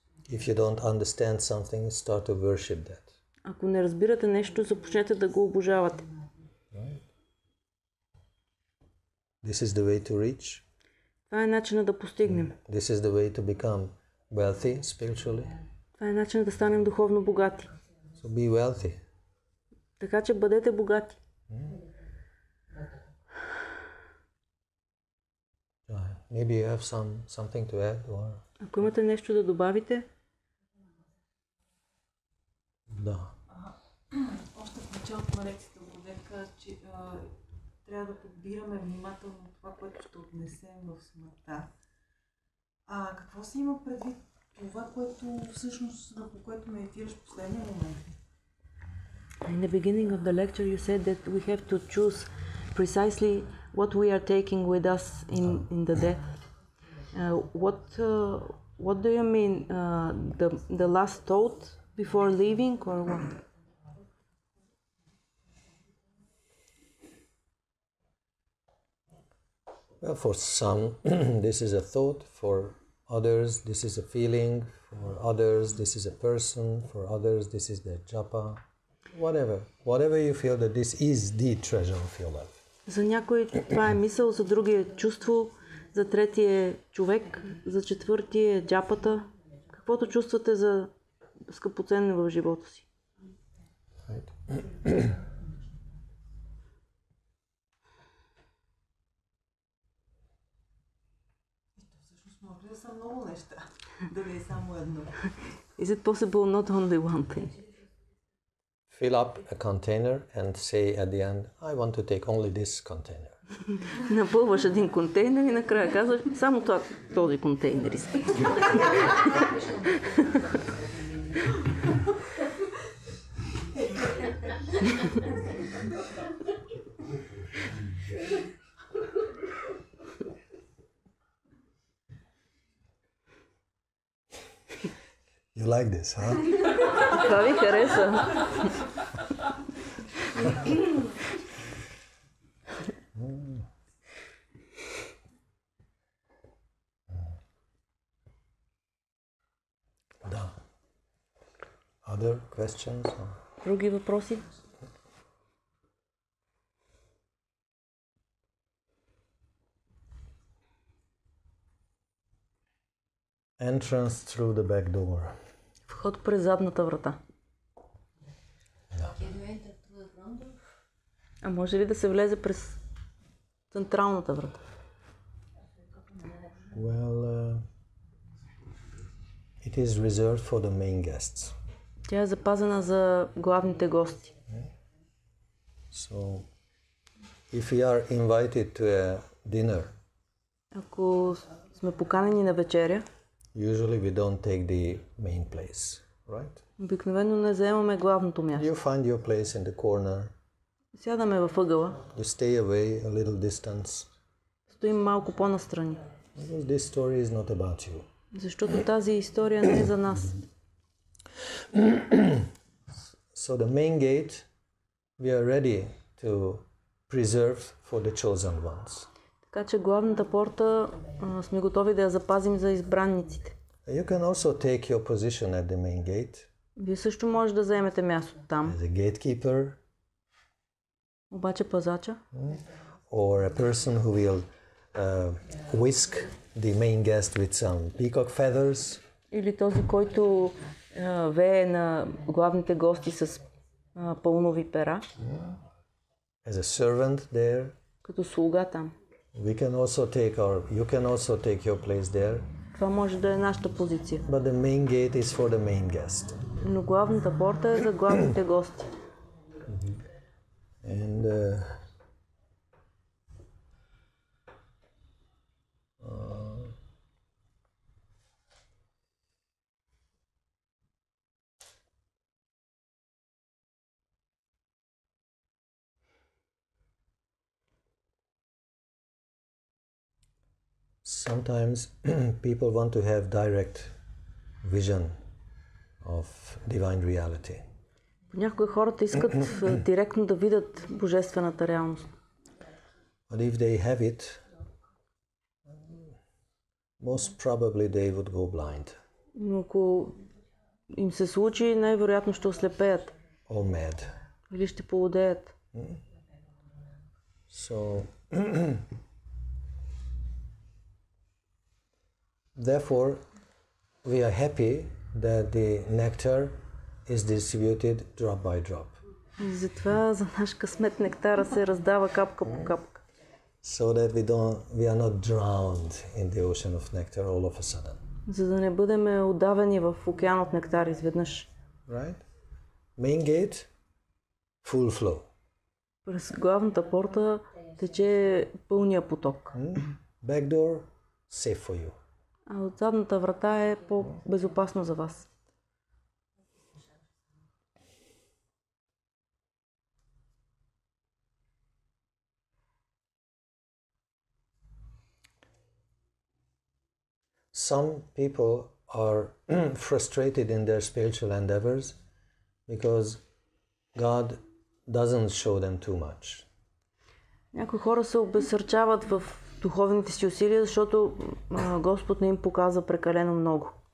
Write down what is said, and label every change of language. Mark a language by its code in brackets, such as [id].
[en] If you don't understand something, start to worship that. [bg] Ако не разбирате нещо, започнете да го обожавате. [en] This is the way to reach. [bg] Това е начинът да постигнем. [en] This is the way to become wealthy spiritually. [bg] Това е начинът да станем духовно богати. [en] So be wealthy. [bg] Така че бъдете богати. [en] Maybe you have something to add or... [bg] Ако имате нещо да добавите, Да. Още в началото на лекцията Бога каза, че трябва да подбираме внимателно това, което ще отнесем в смъртта. Какво си има предвид това, което всъщност, върху което медитираш в последния момент? [en] in the beginning of the lecture you said that we have to choose precisely what we are taking with us in the death. What do you mean? The last thought before leaving, or what? Well, for some, this is a thought. For others this is a feeling, for others this is a person, for others this is their japa, whatever you feel that this is the treasure of your life. [bg] За някой това е мисъл, за другия е чувство, за третия е човек, за четвъртия е джапата. Каквото чувствате за скъпоценно в живота си. Всъщност може да са много неща, да не е само едно. [en] Is it possible not only one thing? Fill up a container and say at the end, I want to take only this container. [bg] Напълваш един контейнер и накрая казваш, само този контейнер искам. [en] You like this, huh? [bg] Това ви хареса. Да. [en] Other questions? [bg] Други въпроси? [en] Entrance through the back door. [bg] Вход през задната врата. Да. А може ли да се влезе през централната врата? [en] Well, it is reserved for the main guests. [bg] Тя е запазена за главните гости. [en] So, if we are invited to a dinner, [bg] ако сме поканени на вечеря, [en] usually we don't take the main place, right? [bg] обикновено не заемаме главното място. [en] You find your place in the corner. [bg] Сядаме във ъгъла. [en] You stay away a little distance. [bg] Стоим малко по-настрани. [en] Because this story is not about you. [bg] Защото тази история не е за нас. [en] So the main gate we are ready to preserve for the chosen ones. [bg] Така че главната порта сме готови да я запазим за избранниците. [en] You can also take your position at the main gate. [bg] Вие също може да заемете място там. [en] As a gatekeeper. [bg] Обаче пазача. [en] Or a person who will whisk the main guest with some peacock feathers. [bg] Или този, който вее на главните гости с пълнови пера. [en] As a servant there. [bg] Като слуга там. [en] You can also take your place there. [bg] Това може да е нашата позиция. [en] But the main gate is for the main guest. [bg] Но главната порта е за главните гости. [en] And sometimes people want to have direct vision of divine reality. [bg] Понякога хората искат директно да видят божествената реалност. [en] But if they have it, most probably they would go blind. [bg] Но ако им се случи, най-вероятно ще ослепеят. [en] Or mad. [bg] Или ще полудеят. [en] So, therefore, we are happy that the nectar is distributed drop by drop. [bg] И затова за наш късмет нектара се раздава капка по капка. [en] So that we are not drowned in the ocean of nectar all of a sudden. [bg] За да не бъдем удавени в океан от нектар изведнъж. [en] Right? Main gate, full flow. [bg] През главната порта тече пълния поток. [en] Back door, safe for you. [bg] А от задната врата е по-безопасно за вас. [en] Some people are frustrated in their spiritual endeavors because God doesn't show them too much. [bg] Някои хора се обезсърчават в духовните си усилия, защото Господ не им показва прекалено много.